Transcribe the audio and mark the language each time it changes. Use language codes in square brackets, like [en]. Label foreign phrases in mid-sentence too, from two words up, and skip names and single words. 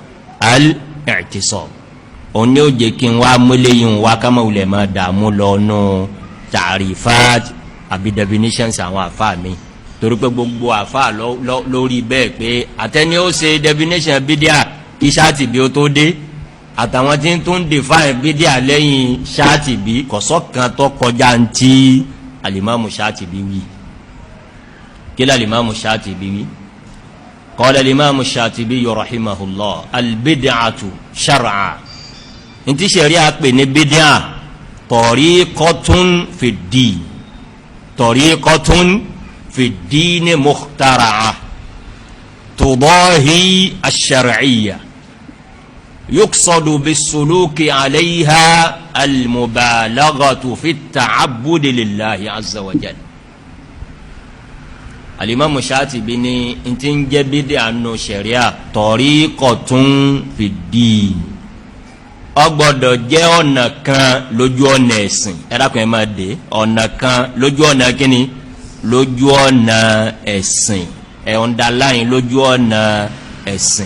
[yo] òun ni ó jẹ́ kí n wá múléyìn wá ká máa wulẹ̀ máa dààmú lọ nù ta'rifat àbí definitions àwọn àfáà mi, torí pé gbogbo àfáà lórí bẹ́ẹ̀ pé àtẹni ó ṣe definition bídíà kí Shatibi ó tó dé àtàwọn tí ń tún define bídíà lẹ́yìn Shatibi kọ̀sọ́kan tó kọjá ń tí al-Imam Shatibi wí. kí ló al-Imam Shatibi wí? [ar] قال الإمام الشاطبي رحمه الله البدعة شرعا. [yo] Ntí ṣẹ̀ríà pè ní bídíà [ar] طريقة في الدين طريقة في الدين مخترعة تضاهي الشرعية يقصد بالسلوك عليها المبالغة في التعبد لله عز وجل. [yo] Al-Imam Shatibi ní ntí ń jẹ́ bídíà nù ṣẹ̀ríà [ar] طريقة في الدين, [yo] ó gbọ́dọ̀ jẹ́ ọ̀nà kan lójú ọ̀nà ẹ̀sìn. Ẹ̀dàkùn ẹ̀ máa dé ọ̀nà kan lójú ọ̀nà kíni, lójú ọ̀nà ẹ̀sìn, underline lójú ọ̀nà ẹ̀sìn.